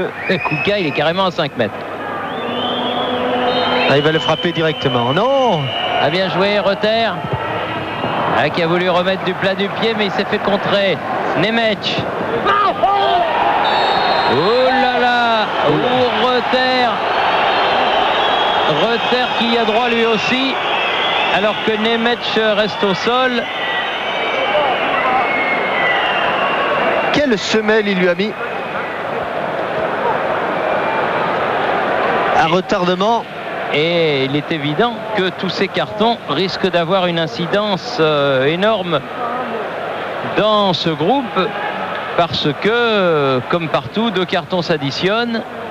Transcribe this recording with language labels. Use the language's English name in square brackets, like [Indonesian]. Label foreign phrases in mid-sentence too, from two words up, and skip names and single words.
[French] Et Kuka, il est carrément à 5 mètres. Ah, il va le frapper directement. Non! A bien joué, Reuter. Ah, qui a voulu remettre du plat du pied, mais il s'est fait contrer. Nemec. Oh là là! Oh, Reuter. Reuter qui y a droit lui aussi, alors que Nemec reste au sol. Quelle semelle il lui a mis? Un retardement. Et il est évident que tous ces cartons risquent d'avoir une incidence énorme dans ce groupe, parce que, comme partout, 2 cartons s'additionnent.